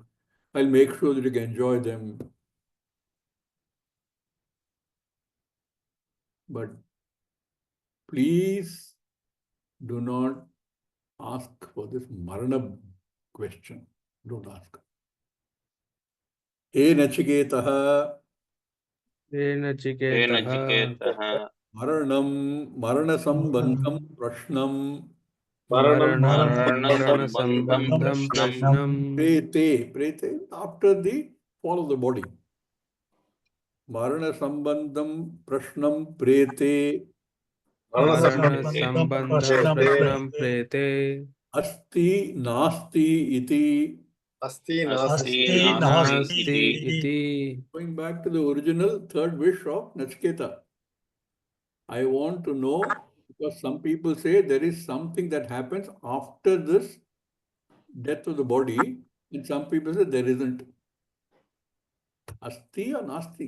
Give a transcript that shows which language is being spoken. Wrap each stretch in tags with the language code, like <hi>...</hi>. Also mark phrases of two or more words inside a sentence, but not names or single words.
<en>I'll make sure that you can enjoy them. But please do not ask for this marana question. Don't ask.</en> <sa>हे नचिकेतः हे नचिकेतः. Nachiketaha. मरण सम्बन्धं प्रश्नम् Marana Sambandham सम्बन्धं प्रश्नम्.</sa> <en>prete after the fall of the body.</en> <sa>मरण सम्बन्धं प्रश्नं प्रेते मरण सम्बन्ध प्रश्नं प्रेते. अस्ति नास्ति इति. Asti Asti nasti nasti iti. iti.</sa> <en>Going back to the original third wish of Nachiketa. I want to know, because some people say there is something that happens after this death of the body, and some people say there isn't. Asti or nasti?</en>